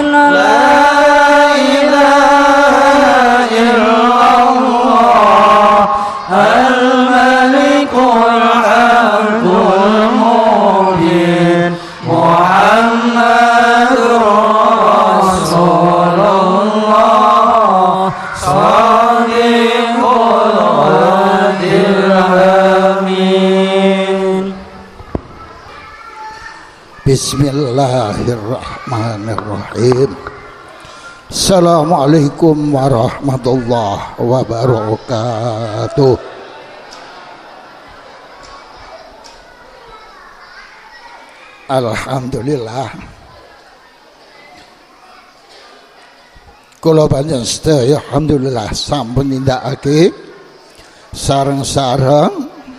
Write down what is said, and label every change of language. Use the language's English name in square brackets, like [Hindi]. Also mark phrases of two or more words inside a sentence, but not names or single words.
[Arabic] لا إله إلا الله الملك الحق المبين محمد رسول الله صادق الوعد الأمين. Bismillahirrahmanirrahim. السلام عليكم ورحمة الله وبركاته. [Javanese] Alhamdulillah kula panjenengan sedaya alhamdulillah sampun nindakake sareng-sareng